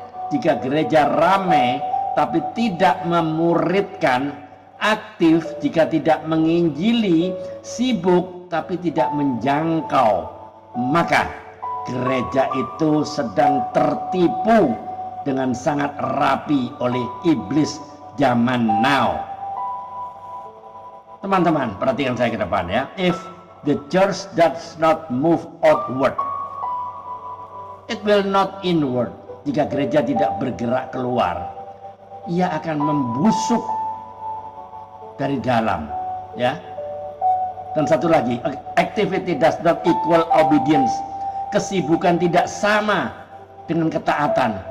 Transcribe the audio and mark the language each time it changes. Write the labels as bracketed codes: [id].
[id] Jika gereja ramai tapi tidak memuridkan, aktif jika tidak menginjili, sibuk tapi tidak menjangkau, maka gereja itu sedang tertipu dengan sangat rapi oleh iblis zaman now. Teman-teman, perhatikan saya ke depan ya. [en] If the church does not move outward, it will not inward. [id] Jika gereja tidak bergerak keluar, ia akan membusuk dari dalam, ya. Dan satu lagi, [en] activity does not equal obedience. [id] Kesibukan tidak sama dengan ketaatan.